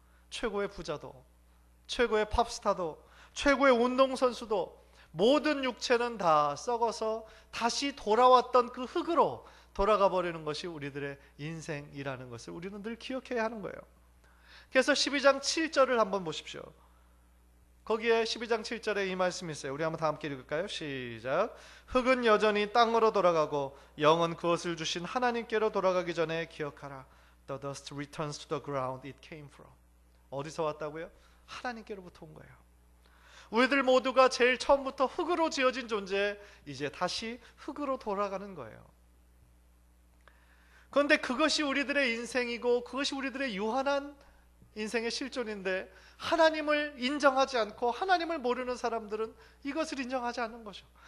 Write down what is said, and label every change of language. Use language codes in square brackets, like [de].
[ko] 최고의 부자도, 최고의 팝스타도, 최고의 운동선수도 모든 육체는 다 썩어서 다시 돌아왔던 그 흙으로 돌아가 버리는 것이 우리들의 인생이라는 것을 우리는 늘 기억해야 하는 거예요. 그래서 12장 7절을 한번 보십시오. 거기에 12장 7절에 이 말씀이 있어요. 우리 한번 다 함께 읽을까요? 시작. 흙은 여전히 땅으로 돌아가고 영은 그것을 주신 하나님께로 돌아가기 전에 기억하라. [en] The dust returns to the ground it came from. [ko] 어디서 왔다고요? 하나님께로부터 온 거예요. 우리들 모두가 제일 처음부터 흙으로 지어진 존재, 이제 다시 흙으로 돌아가는 거예요. 그런데 그것이 우리들의 인생이고 그것이 우리들의 유한한 인생의 실존인데, 하나님을 인정하지 않고 하나님을 모르는 사람들은 이것을 인정하지 않는 거죠.